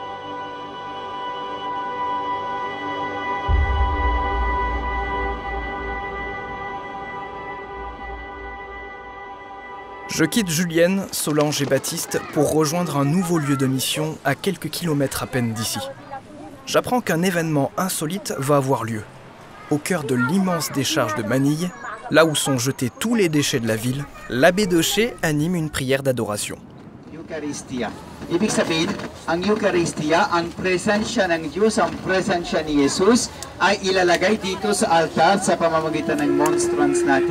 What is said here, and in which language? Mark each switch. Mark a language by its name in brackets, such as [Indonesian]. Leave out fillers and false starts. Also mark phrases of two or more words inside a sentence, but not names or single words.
[French] Je quitte Julienne, Solange et Baptiste pour rejoindre un nouveau lieu de mission à quelques kilomètres à peine d'ici. J'apprends qu'un événement insolite va avoir lieu. Au cœur de l'immense décharge de Manille, là où sont jetés tous les déchets de la ville, l'abbé Daucher anime une prière d'adoration. [Filipino] Eucharistia. Ibig sabihin, ang Eucharistia, ang presensya ng Diyos, ang presensya ni Jesus ay ilalagay dito sa altar sa pamamagitan ng monstrance natin.